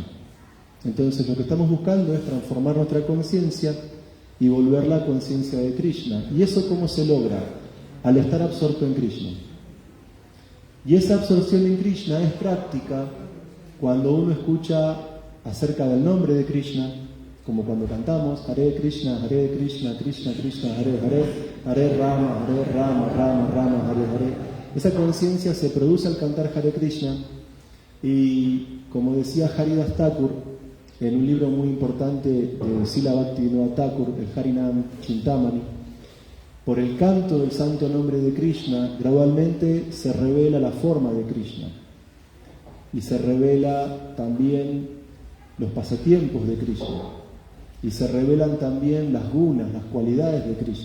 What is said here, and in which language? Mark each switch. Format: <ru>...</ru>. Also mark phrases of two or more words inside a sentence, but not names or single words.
<es>Entonces lo que estamos buscando es transformar nuestra conciencia y volverla a conciencia de Krishna. ¿Y eso cómo se logra? Al estar absorto en Krishna. Y esa absorción en Krishna es práctica cuando uno escucha acerca del nombre de Krishna, como cuando cantamos Hare Krishna, Krishna Krishna, Hare Hare, Hare Rama, Rama Rama, Hare Hare. Esa conciencia se produce al cantar Hare Krishna y, como decía Haridas Thakur en un libro muy importante de Srila Bhaktivinoda Thakur, el Harinam Chintamani, por el canto del santo nombre de Krishna, gradualmente se revela la forma de Krishna y se revela también los pasatiempos de Krishna y se revelan también las gunas, las cualidades de Krishna.</es>